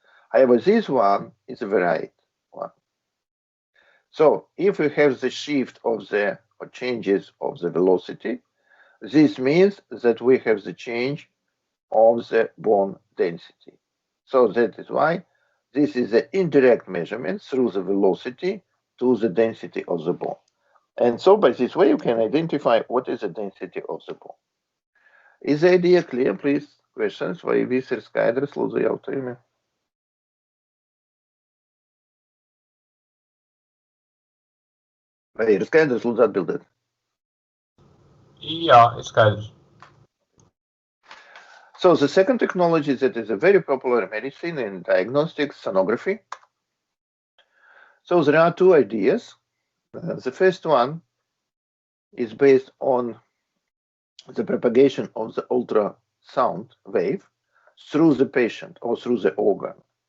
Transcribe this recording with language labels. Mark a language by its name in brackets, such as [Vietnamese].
[English] However, this one is a varied one. So if we have the shift of the or changes of the velocity, this means that we have the change of the bone density. So that is why this is an indirect measurement through the velocity to the density of the bone. And so by this way, you can identify what is the density of the bone. Is the idea clear? Please, questions? [Latvian] Vai visi ir skaidrs, lūdzu, jautājumi? Vai ir skaidrs, lūdzu, atbildiet? Jā, ir skaidrs. [English] So the second technology that is a very popular in medicine and diagnostics, sonography. So there are two ideas. The first one is based on the propagation of the ultrasound wave through the patient or through the organ.